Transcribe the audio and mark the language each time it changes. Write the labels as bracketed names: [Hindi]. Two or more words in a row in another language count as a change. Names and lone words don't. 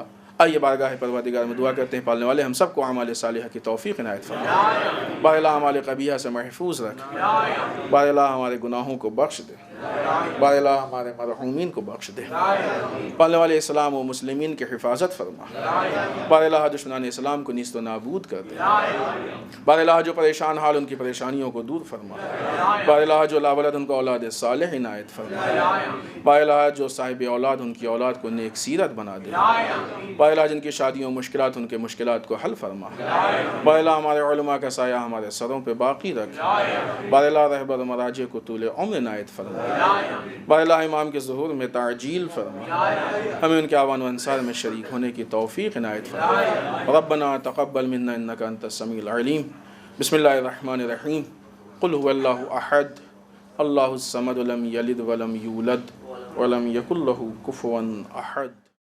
[Urdu] آئیے بارگاہ پروردگار میں دعا کرتے ہیں، پالنے والے ہم سب کو اعمال صالحہ کی توفیق عنایت فرما، بار الہ اعمال قبیحہ سے محفوظ رکھ، بار الہ ہمارے گناہوں کو بخش دے، بار الہ ہمارے مرحومین کو بخش دے، پالنے والے اسلام و مسلمین کی حفاظت فرما، بار الہ دشمنان اسلام کو نیست و نابود کر دے، بار الہ جو پریشان حال ان کی پریشانیوں کو دور فرما، بار الہ جو لا ولد ان کو اولاد صالح عنایت فرما، بار الہ جو صاحب اولاد ان کی اولاد کو نیک سیرت بنا دے، بار الہ جن کی شادیوں مشکلات ان کے مشکلات کو حل فرما، بار الہ ہمارے علماء کا سایہ ہمارے سروں پہ باقی رکھ، بار الہ رہبر مراجع کو طول عمر عنایت فرما، بار الہ امام کے ظہور میں تعجیل فرما، ہمیں ان کے اعوان و انصار میں شریک ہونے کی توفیق عنایت فرما۔ [Arabic] ربنا تقبل منا انک انت السمیع العلیم۔ بسم اللہ الرحمن الرحیم۔ قل هو اللہ احد اللہ الصمد لم یلد ولم یولد ولم یکن له کفوا احد۔